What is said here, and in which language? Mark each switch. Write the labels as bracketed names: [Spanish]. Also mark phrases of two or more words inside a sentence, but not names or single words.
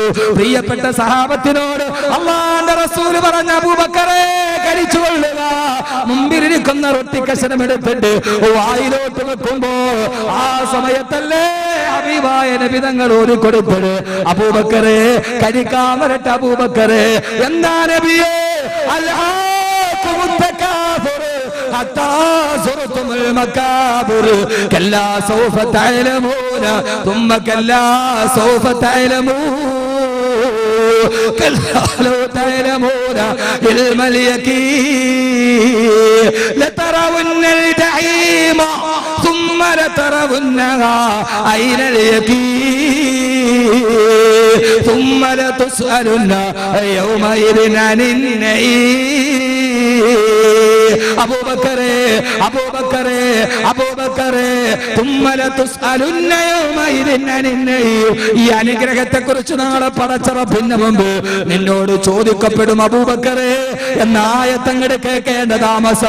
[Malayalam] പ്രിയപ്പെട്ട സഹാബത്തിനോട് അല്ലാഹുവിന്റെ റസൂൽ പറഞ്ഞ, അബൂബക്കറെ കഴിച്ചുകൊള്ളുക. മുമ്പിലിരിക്കുന്ന റൊട്ടി കഷണം എടുത്തിട്ട് വായിലോട്ട് വെക്കുമ്പോ ആ സമയത്തല്ലേ ഹബീബായ നബി തങ്ങൾ ഓടിക്കൊടുത്തത്, അബൂബക്കറെ കഴിക്കാൻ വരട്ടെ. അബൂബക്കറെ, എന്താ നബിയേ? [Arabic] حتى زرتم المكابر كلا سوف تعلمون ثم كلا سوف تعلمون كلا لو تعلمون علم اليقين لترون الجحيم ثم لترونها عين اليقين ثم لتسألن يومئذ عن النعيم. [Malayalam] അബൂബക്കറേ അബൂബക്കറേ അബൂബക്കറേ [Arabic] ثم لتسألن يومئذ عن النعيم. [Malayalam] ഈ അനുഗ്രഹത്തെ കുറിച്ച് നാളെ പടച്ചറപ്പിന് മുമ്പ് നിന്നോട് ചോദിക്കപ്പെടും അബൂബക്കറേ എന്ന ആയത്തങ്ങട് കേൾക്കേണ്ട താമസം.